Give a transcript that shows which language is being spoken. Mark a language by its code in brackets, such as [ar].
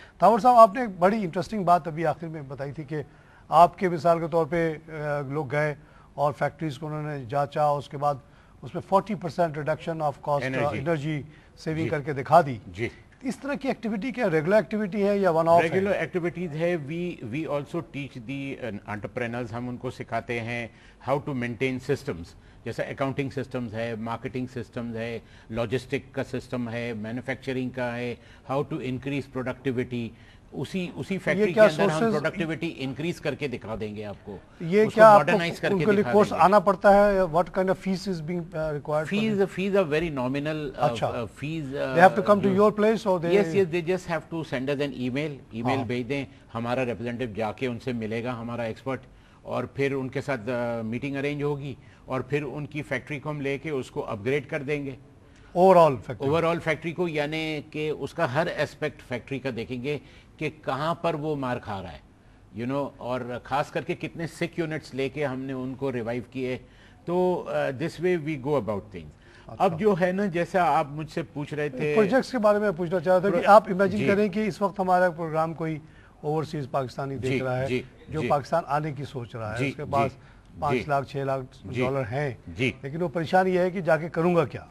[ur] تھاور صاحب آپ نے ایک بڑی انٹرسٹنگ بات ابھی آخر میں بتائی تھی کہ آپ کے مثال کے طور پہ لوگ گئے اور فیکٹریز کو انہوں نے جانچا, اس کے بعد اس میں 40% reduction of cost energy saving کر کے دکھا دی. جی, اس طرح کی ایکٹیویٹی کیا ریگولر ایکٹیویٹی ہے یا ون آف؟ ریگولر ایکٹیویٹیز ہے. [en] We also teach the entrepreneurs. [ur] ہم ان کو سکھاتے ہیں [en] how to maintain systems, [ur] جیسا اکاؤنٹنگ سسٹمز ہے, مارکیٹنگ سسٹمز ہے, لاجسٹک کا سسٹم ہے, مینوفیکچرنگ کا ہے, [en] How to increase productivity. [ur] اسی فیکٹری کے اندر ہم پروڈکٹیوٹی انکریز کر کے دکھا دیں گے آپ کو. یہ کیا ماڈرنائز کر کے دکھا دیں گے. کورس آنا پڑتا ہے. [en] what kind of fees is being required? Fees are very nominal. Fees they have to come to your place or they yes they just have to send us an email [ur] بھیج دیں. ہمارا representative جا کے ان سے ملے گا, ہمارا expert, اور پھر ان کے ساتھ میٹنگ ارینج ہوگی اور پھر ان کی فیکٹری کو ہم لے کے اس کو اپ گریڈ کر دیں گے اوور آل فیکٹری کو, یعنی کہ اس کا ہر ایسپیکٹ فیکٹری کا دیکھیں گے کہ کہاں پر وہ مار کھا رہا ہے اور خاص کر کے کتنے سک یونٹس لے کے ہم نے ان کو ریوائیو کیے. [en] تو this way we go about things. [ur] اب جو ہے نا, جیسا آپ مجھ سے پوچھ رہے تھے پروجیکٹس کے بارے میں پوچھنا چاہ رہا تھا کہ آپ امیجن کریں کہ اس وقت ہمارا پروگرام کوئی اوورسیز پاکستانی دیکھ رہا ہے جو پاکستان آنے کی سوچ رہا ہے, اس کے پاس 5 لاکھ 6 لاکھ ڈالر ہیں, لیکن وہ پریشانی یہ ہے کہ جا کے کروں گا کیا.